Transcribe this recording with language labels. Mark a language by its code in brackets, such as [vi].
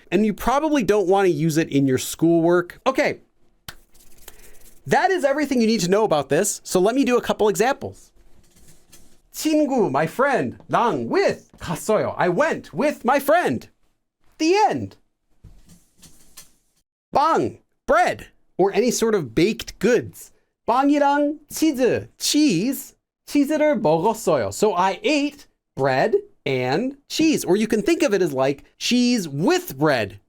[en] And you probably don't want to use it in your schoolwork. Okay, that is everything you need to know about this. So let me do a couple examples. 친구, my friend. 랑, with. 갔어요. I went with my friend. The end. 빵, bread, or any sort of baked goods. [ko] 빵이랑 치즈, cheese. 치즈를 먹었어요. [en] So I ate bread and cheese, or you can think of it as like cheese with bread.